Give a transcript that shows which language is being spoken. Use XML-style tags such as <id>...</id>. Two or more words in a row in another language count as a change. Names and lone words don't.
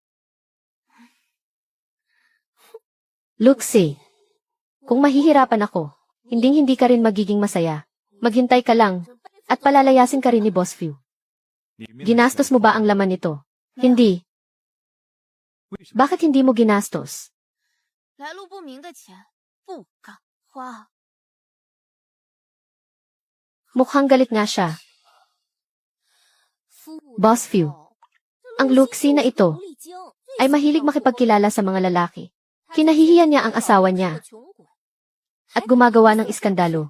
<tl>Luxie. Kung mahihirapan ako, hindi ka rin magiging masaya. Maghintay ka lang, at palalayasin ka rin ni Boss Fu. Ginastos mo ba ang laman nito? Hindi. Bakit hindi mo ginastos?</tl> <zh>来路不明的钱不敢花。</zh> <tl>Mukhang galit nga siya. Boss Fu. Ang Luxie na ito ay mahilig makipagkilala sa mga lalaki. Kinahihiyan niya ang asawa niya at gumagawa ng iskandalo.</tl>